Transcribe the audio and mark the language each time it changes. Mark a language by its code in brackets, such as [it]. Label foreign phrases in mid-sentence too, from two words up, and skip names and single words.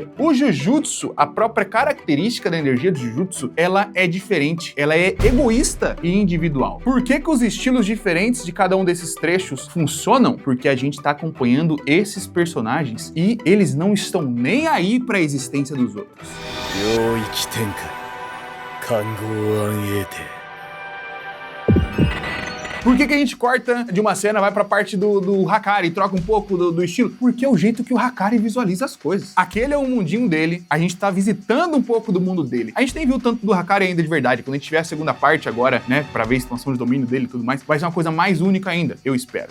[pt] O Jujutsu, a própria característica da energia do Jujutsu, ela é diferente, ela é egoísta e individual. Por que os estilos diferentes de cada um desses trechos funcionam? Porque a gente tá acompanhando esses personagens e eles não estão nem aí para a existência dos outros. 領域展開看護暗影で Por que a gente corta de uma cena, vai pra parte do Hakari, troca um pouco do estilo? Porque é o jeito que o Hakari visualiza as coisas. Aquele é o mundinho dele, a gente tá visitando um pouco do mundo dele. A gente nem viu tanto do Hakari ainda de verdade. Quando a gente tiver a segunda parte agora, né, pra ver a expansão de domínio dele e tudo mais, vai ser uma coisa mais única ainda, eu espero.